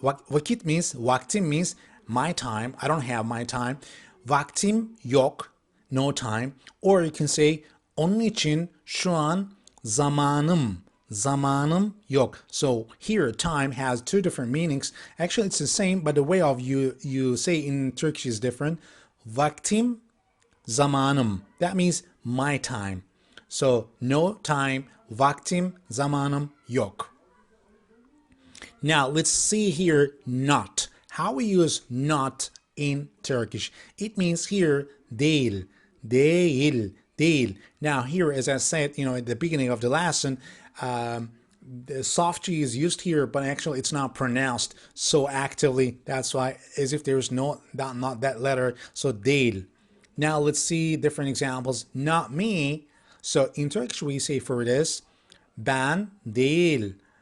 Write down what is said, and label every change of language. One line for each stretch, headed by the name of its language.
English: Vakit means, vaktim means my time. I don't have my time.
Turkish: Vaktim yok,
English: no time. Or you can say
Turkish: onun için şu an zamanım yok.
English: So here time has two different meanings. Actually it's the same, but the way of you say in Turkish is different.
Turkish: Vaktim, zamanım.
English: That means my time. So no time,
Turkish: vaktim, zamanım yok.
English: Now let's see here not. How we use not in Turkish. It means here
Turkish: değil, değil, değil.
English: Now here, as I said, at the beginning of the lesson, the soft G is used here, but actually it's not pronounced so actively. That's why, as if there is not that letter. So değil, Now let's see different examples. Not me. So in Turkish we say for this,
Turkish: ben değil.